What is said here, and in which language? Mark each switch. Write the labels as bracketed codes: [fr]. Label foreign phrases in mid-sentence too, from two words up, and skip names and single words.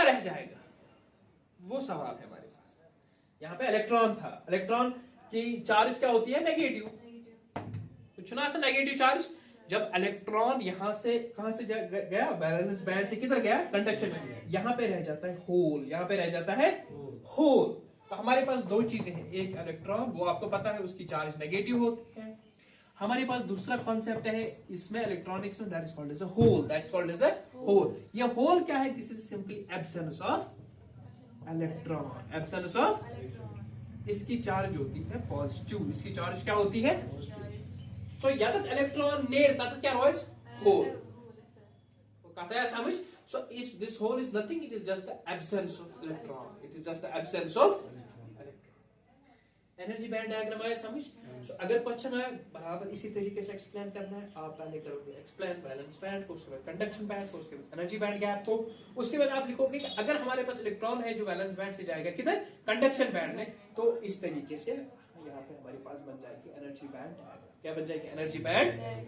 [hi] रह जाएगा वो सवाल है हमारे पास यहां पे इलेक्ट्रॉन था इलेक्ट्रॉन की चार्ज क्या होती है नेगेटिव कुछ ना ऐसा [en] negative charge [hi] जब इलेक्ट्रॉन यहां से कहां से गया [en] valence band [hi] से किधर गया कंडक्शन में यहां पे रह जाता है होल यहां पे रह जाता है होल तो हमारे पास दो चीजें हैं एक इलेक्ट्रॉन वो आपको पता है उसकी चार्ज नेगेटिव होती है हमारे पास दूसरा कॉन्सेप्ट है इसमें इलेक्ट्रॉनिक्स में [en] that is called as a hole that is called as a hole [hi] ये होल क्या है [en] this is simply absence of electron absence of [hi] इसकी चार्ज होती है पॉजिटिव इसकी चार्ज क्या होती है सो [ks] यातत इलेक्ट्रॉन नेर तत क्या रोज होल [hi] वो कहता है समझ सो इस [en] this hole is nothing it is just the absence of electron it is just the absence of energy band diagram [hi] आया समझ सो अगर क्वेश्चन आए बराबर इसी तरीके से एक्सप्लेन करना है आप पहले करोगे एक्सप्लेन [en] valence band [hi] को उसके बाद [en] conduction band [hi] को उसके बाद [en] energy band gap [hi] को उसके बाद आप लिखोगे कि अगर हमारे पास इलेक्ट्रॉन है जो [en] valence band [hi] से जाएगा किधर [en] conduction band [hi] में तो इस तरीके से यहाँ पे हमारे पास बन जाएगी [en] energy band [hi] क्या बन जाएगी [en] energy band